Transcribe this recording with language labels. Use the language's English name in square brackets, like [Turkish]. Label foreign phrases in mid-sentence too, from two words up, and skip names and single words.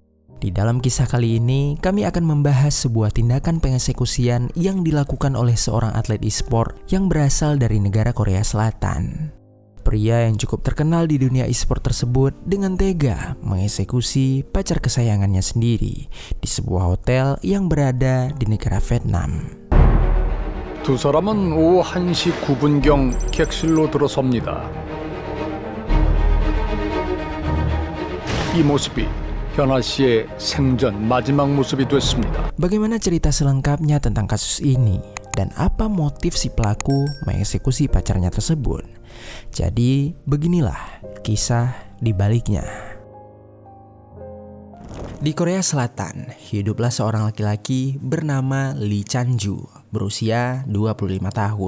[Indonesian] Di dalam kisah kali ini, kami akan membahas sebuah tindakan pengeksekusian yang dilakukan oleh seorang atlet e-sport yang berasal dari negara Korea Selatan. Pria yang cukup terkenal di dunia e-sport tersebut dengan tega mengeksekusi pacar kesayangannya sendiri di sebuah hotel yang berada di negara Vietnam. [Korean] 두 사람은 오후 1시 9분경 객실로 들어섭니다. 이 모습이 현아 씨의 생전 마지막 모습이 됐습니다. [Indonesian] Bagaimana cerita selengkapnya tentang kasus ini dan apa motif si pelaku mengeksekusi pacarnya tersebut? Jadi beginilah kisah di baliknya. Di Korea Selatan, hiduplah seorang laki-laki bernama Lee Chan-ju, berusia 25 tahun.